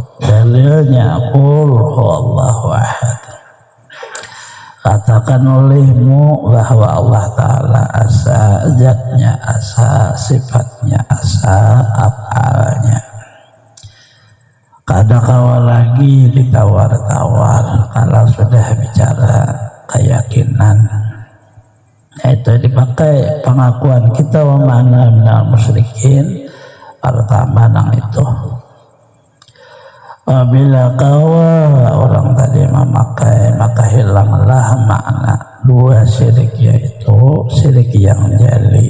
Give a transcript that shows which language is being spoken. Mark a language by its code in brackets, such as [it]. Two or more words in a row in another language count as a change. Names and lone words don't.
[id] Dalilnya [ar] قل هو الله أحد. [id] Katakan olehmu bahwa Allah Ta'ala asa, zatnya asa, sifatnya asa, af'alnya. [bjn] Kada kawal lagi ditawar-tawar kalau sudah bicara keyakinan. [id] Itu dipakai pengakuan kita [ar] وما أنا من المشركين. [id] Pertama nang itu, apabila kawa orang tadi memakai, maka hilanglah makna dua syirik, yaitu syirik yang jali.